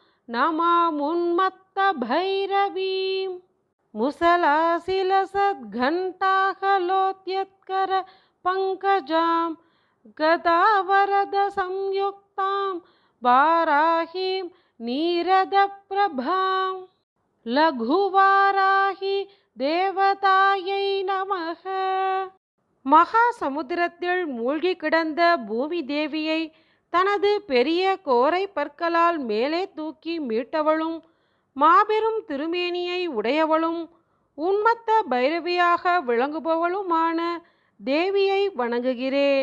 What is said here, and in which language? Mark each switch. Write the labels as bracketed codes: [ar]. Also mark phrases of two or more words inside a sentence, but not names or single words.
[sa] नमामुन्मत्तभैरवीं मुसलाशिलसद्घण्टाकलोद्यत्कर पङ्कजां गदावरद संयुक्तां वाराहीं नीरदप्रभां लघुवाराही देवतायै नमः. [ta] மகா சமுத்திரத்தில் மூழ்கி கிடந்த பூமி தேவியை தனது பெரிய கோரை பற்களால் மேலே தூக்கி மீட்டவளும் மாபெரும் திருமேனியை உடையவளும் உன்மத்த பைரவியாக விளங்குபவளுமான தேவியை வணங்குகிறேன்.